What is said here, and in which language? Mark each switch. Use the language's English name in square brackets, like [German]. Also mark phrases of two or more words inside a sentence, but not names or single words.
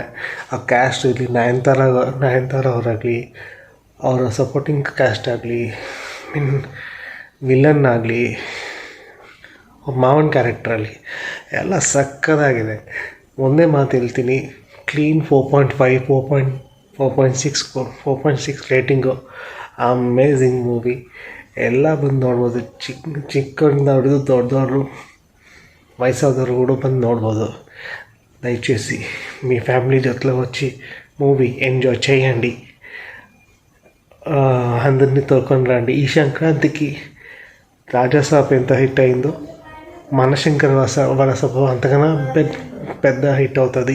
[Kannada] ಆ ಕ್ಯಾಸ್ಟ್ ಇರಲಿ, ನಯನತಾರ ಅವರಾಗಲಿ, ಅವರ [English] supporting cast [Kannada] ಆಗಲಿ, [English] mean villain [Kannada] ಆಗಲಿ, ಮಾವನ್ ಕ್ಯಾರೆಕ್ಟ್ರಲ್ಲಿ ಎಲ್ಲ ಸಕ್ಕತ್ತಾಗಿದೆ. ಒಂದೇ ಮಾತು ಹೇಳ್ತೀನಿ, ಕ್ಲೀನ್ 4.5, 4.6 ರೇಟಿಂಗು. [English] amazing movie. [Kannada] ಎಲ್ಲ ಬಂದು ನೋಡ್ಬೋದು. ಚಿಕ್ಕವರಿಂದ ಹಿಡಿದು ದೊಡ್ಡದವರು, ವಯಸ್ಸಾದವರು ಕೂಡ ಬಂದು ನೋಡ್ಬೋದು. [Telugu] దయచేసి మీ ఫ్యామిలీ జೊತೆలో వచ్చి [English] movie enjoy [Telugu] చేయండి. అందరినీ తోడుకొని రండి. ఈ సంక్రాంతికి రాజాసాబ్ ఎంత హిట్ అయిందో మనశంకర వరసపు అంతకన్నా పెద్ద హిట్ అవుతుంది.